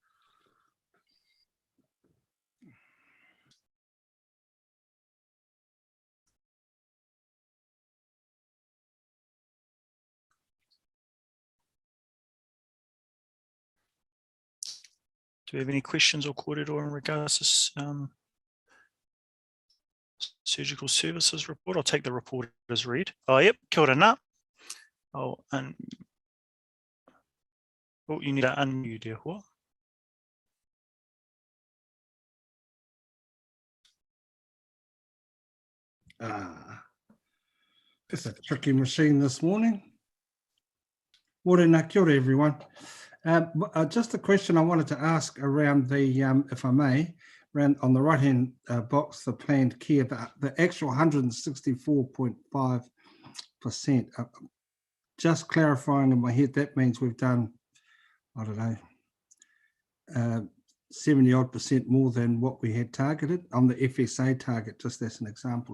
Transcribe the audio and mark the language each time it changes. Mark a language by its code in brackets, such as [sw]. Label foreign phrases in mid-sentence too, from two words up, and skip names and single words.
[en] Do we have any questions or kōrero in regards to surgical services report? I'll take the report as read. Oh, yep, [mi] kia ora nā. [en] Oh, you need to unmute, dear Hauora. It's a tricky machine this morning. [mi] Morena, kia ora everyone. [en] Just a question I wanted to ask around the, if I may, around on the right-hand box, the planned care, the actual 164.5%. Just clarifying in my head, that means we've done, I don't know, 70-odd% more than what we had targeted on the FSA target, just as an example.